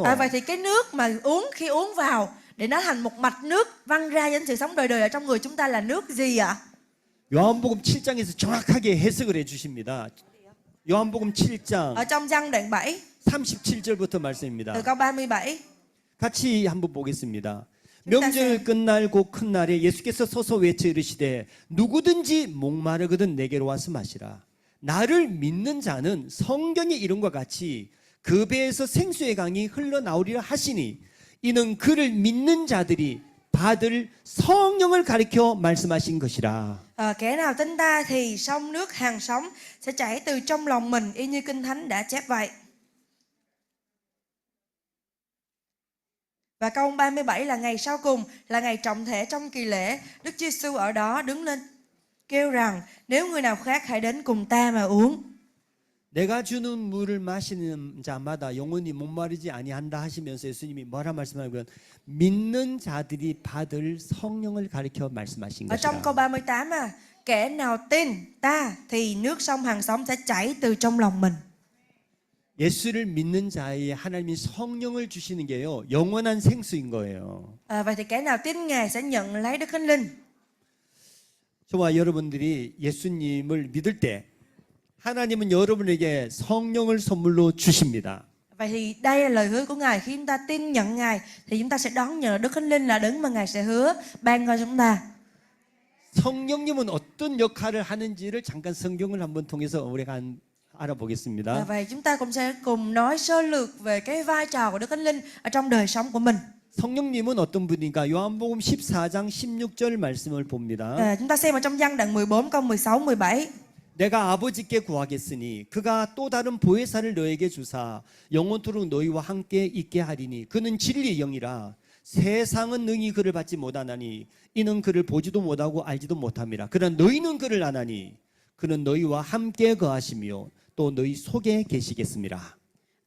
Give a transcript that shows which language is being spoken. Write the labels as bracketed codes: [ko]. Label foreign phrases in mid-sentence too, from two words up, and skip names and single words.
[vi] Vậy thì cái nước mà khi uống vào để nó thành một mạch nước văng ra đến sự sống đời đời ở trong người chúng ta là nước gì ạ? [ko] 요한복음 7장에서 정확하게 해석을 해 주십니다. 요한복음 7장 [vi] Ở trong Giăng đoạn 7 [ko] 37절부터 말씀입니다. [vi] từ câu 37. [ko] 같이 한번 보겠습니다. [vi] chúng ta [ko] 명절 [vi] xem. [ko] 끝날고 큰 날에 예수께서 서서 외쳐 이르시되 누구든지 목마르거든 내게로 와서 마시라. 나를 믿는 자는 성경의 이름과 같이 그 배에서 생수의 강이 흘러나오리라 하시니 이는 그를 믿는 자들이 받을 성령을 가리켜 말씀하신 것이라. [vi] Kẻ nào tin ta thì sông nước hàng sống sẽ chảy từ trong lòng mình, y như Kinh Thánh đã chép vậy. Và câu 37 là ngày sau cùng, là ngày trọng thể trong kỳ lễ. Đức Chúa Giêsu ở đó đứng lên kêu rằng nếu người nào khác hãy đến cùng ta mà uống. [ko] 내가 주는 물을 마시는 자마다 영원히 목마르지 아니한다 하시면서 예수님이 뭐라 말씀하냐면 믿는 자들이 받을 성령을 가리켜 말씀하신 [vi] Ở trong [ko] 것이라. [vi] câu 38 kẻ nào tin ta thì nước sông hàng sống sẽ chảy từ trong lòng mình. [ko] 예수를 믿는 자에게 하나님이 성령을 주시는 게요 영원한 생수인 거예요. [vi] Vậy thì kẻ nào tin Ngài sẽ nhận lấy Đức Thánh Linh. [ko] 저와 여러분들이 예수님을 믿을 때 하나님은 여러분에게 성령을 선물로 주십니다. [vi] Vậy thì đây là lời hứa của Ngài. Khi chúng ta tin nhận Ngài thì chúng ta sẽ đón nhận Đức Thánh Linh là đấng mà Ngài sẽ hứa ban cho chúng ta. [ko] 성령님은 어떤 역할을 하는지를 잠깐 성경을 한번 통해서 우리가 알아보겠습니다. [vi] Vậy chúng ta cũng sẽ cùng nói sơ lược về cái vai trò của Đức Thánh Linh ở trong đời sống của mình. [ko] 성령님은 어떤 분인가? 요한복음 14장 16절 말씀을 봅니다. [vi] Chúng ta xem ở trong Giăng đoạn 14 câu 16 17. [ko] 내가 아버지께 구하겠으니 그가 또 다른 보혜사를 너에게 주사 영원토록 너희와 함께 있게 하리니 그는 진리의 영이라. 세상은 능히 그를 받지 못하나니 이는 그를 보지도 못하고 알지도 못함이라. 그러나 너희는 그를 아나니 그는 너희와 함께 거하시며 또 너희 속에 계시겠습니다.